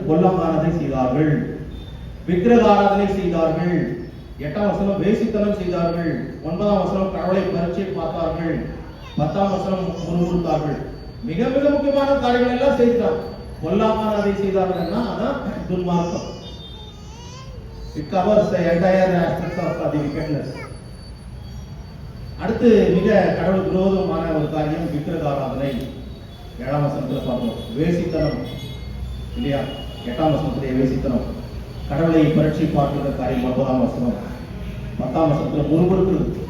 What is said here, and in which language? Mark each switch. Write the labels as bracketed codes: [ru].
[ta] பொல்லாங்கானதை செய்தார்கள், விக்கிரக ஆராதனை செய்தார்கள். 8ஆம் வசனம் வேசித்தனம் செய்தார்கள். 9ஆம் வசனம் கடவுளை பரீட்சை பார்த்தார்கள். 10ஆம் வசனம் முறுமுறுத்தார்கள். மிக மிக முக்கியமான காரியங்கள் எல்லாம் செய்தார். பொல்லாங்கானதை செய்தார்கள்னா அதான் துன்மார்க்கம். [en] It covers the entire aspects of the wickedness. [ta] அடுத்து மிக கடவுள் விரோதமான ஒரு காரியம் விக்கிரக ஆராதனை. 7ஆம் வசனத்தில் பார்ப்போம். வேசித்தனம் இல்லையா? 8ஆம் வசனத்திலே வேசித்தனம். கடவுளை பரீட்சை பார்க்கிற காரியம் 9ஆம் வசனம். 10ஆம் வசனத்தில் முறுமுறுக்கிறது.